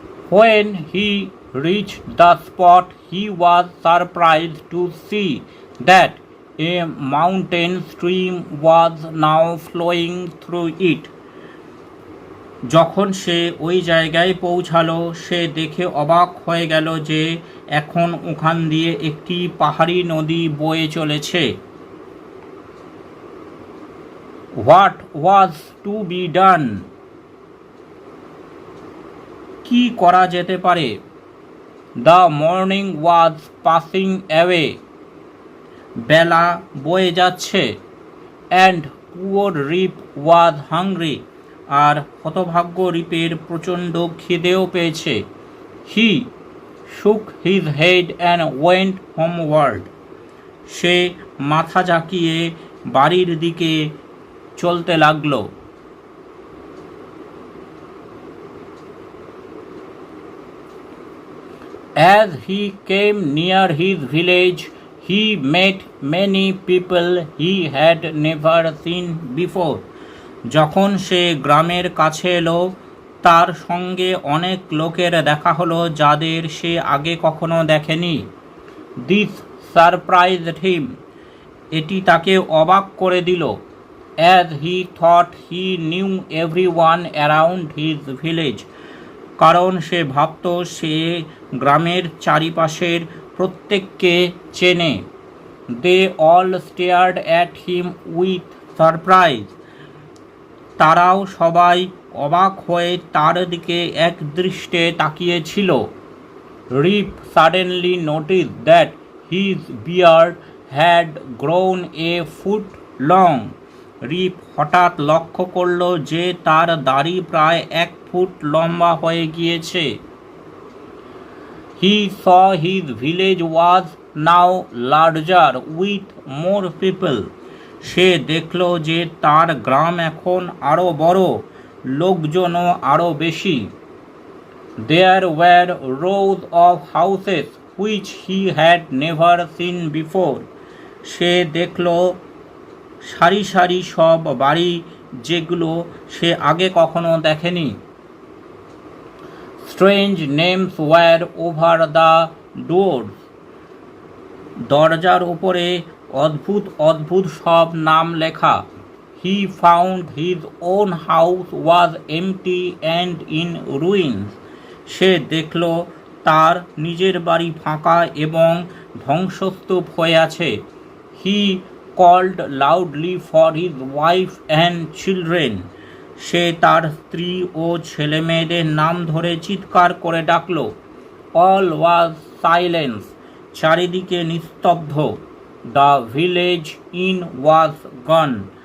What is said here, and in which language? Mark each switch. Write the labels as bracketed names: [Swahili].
[English] When he reached the spot, he was surprised to see that a mountain stream was now flowing through it. [Bangla] যখন সে ওই জায়গায় পৌঁছালো, সে দেখে অবাক হয়ে গেল যে এখন ওখান দিয়ে একটি পাহাড়ি নদী বয়ে চলেছে। [English] What was to be done? [Bangla] কি করা যেতে পারে? [English] The morning was passing away. [Bangla] বেলা বয়ে যাচ্ছে। [English] And poor Rip was hungry. [Bangla] আর হতভাগ্য রিপের প্রচণ্ড খিদেও পেয়েছে। [English] He shook his head and went homeward. [Bangla] সে মাথা ঝাঁকিয়ে বাড়ির দিকে চলতে লাগলো। [English] As he came near his village, he met many people he had never seen before. [Bangla] যখন সে গ্রামের কাছে এলো, তার সঙ্গে অনেক লোকের দেখা হলো যাদের সে আগে কখনো দেখেনি। [English] This surprised him. [Bangla] এটি তাকে অবাক করে দিল। [English] As he thought he knew everyone around his village. [Bangla] কারণ সে ভাবত সে গ্রামের চারিপাশের প্রত্যেককে চেনে। [English] They all stared at him with surprise. [Bangla] তারাও সবাই অবাক হয়ে তার দিকে এক দৃষ্টে তাকিয়েছিল। [English] Rip suddenly noticed that his beard had grown a foot long. [Bangla] রিপ হঠাৎ লক্ষ্য করল যে তার দাড়ি প্রায় 1 ফুট লম্বা হয়ে গিয়েছে। [English] He saw his village was now larger with more people. [Bangla] সে দেখল যে তার গ্রাম এখন আরো বড়, লোকজনও আরো বেশি। [English] There were rows of houses which he had never seen before. [Bangla] সে দেখল সারি সারি সব বাড়ি যেগুলো সে আগে কখনো দেখেনি। [English] Strange names were over the doors. [Bangla] দরজার উপরে অদ্ভুত অদ্ভুত সব নাম লেখা। [English] He found his own house was empty and in ruins. [Bangla] সে দেখল তার নিজের বাড়ি ফাঁকা এবং ধ্বংসস্তূপ হয়ে আছে। [English] He called loudly for his wife and children. [Bangla] সে তার স্ত্রী ও ছেলেমেয়েদের নাম ধরে চিৎকার করে ডাকল। [English] All was silence. [Bangla] চারিদিকে নিস্তব্ধ। [English] The village inn was gone.